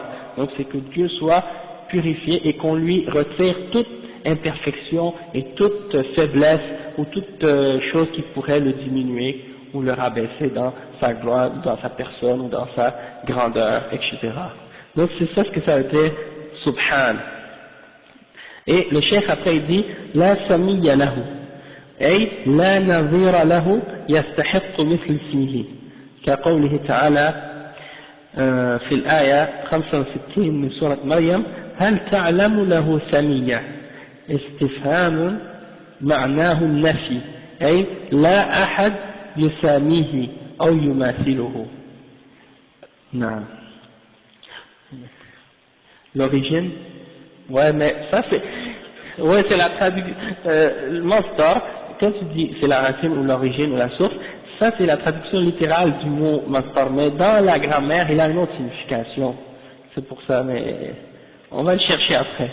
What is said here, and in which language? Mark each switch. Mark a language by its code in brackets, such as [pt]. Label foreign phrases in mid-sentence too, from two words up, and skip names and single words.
[fr] Donc c'est que Dieu soit purifié et qu'on lui retire toute imperfection et toute faiblesse ou toute chose qui pourrait le diminuer ou le rabaisser dans sa gloire, dans sa personne ou dans sa grandeur, etc. Donc c'est ça ce que ça veut dire subhan. Et le cheikh après il dit [ar] لا سمي له أي لا نظير له يستحق مثل اسمه كقوله تعالى في الآية 65 من سورة مريم هل تعلم له سمية استفهام معناه النفي أي لا أحد يساميه أو يماثله. نعم. [fr] L'origine, ouais, mais ça c'est la traduction, le masdar, quand tu dis c'est la racine ou l'origine ou la source, ça c'est la traduction littérale du mot masdar, mais dans la grammaire il a une autre signification, c'est pour ça, mais on va le chercher après.